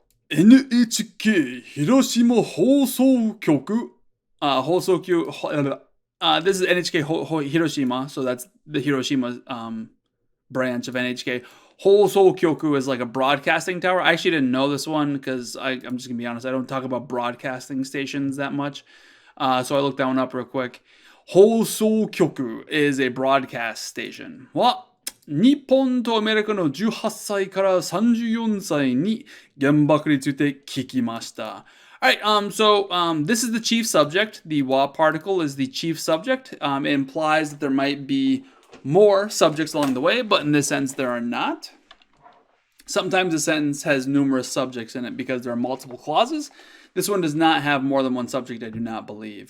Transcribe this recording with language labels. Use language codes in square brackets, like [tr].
[en] NHK 広島放送局放送局 this is NHK Hiroshima, so that's the Hiroshima branch of NHK. Hosokyoku is like a broadcasting tower. I actually didn't know this one because I'm just going to be honest, I don't talk about broadcasting stations that much. So I looked that one up real quick. Hosokyoku is a broadcast station. [ja] 日本とアメリカの18歳から34歳に原爆について聞きました。 [en] All right, this is the chief subject. The wa particle is the chief subject. It implies that there might be more subjects along the way, but in this sense, there are not. Sometimes a sentence has numerous subjects in it because there are multiple clauses. This one does not have more than one subject, I do not believe.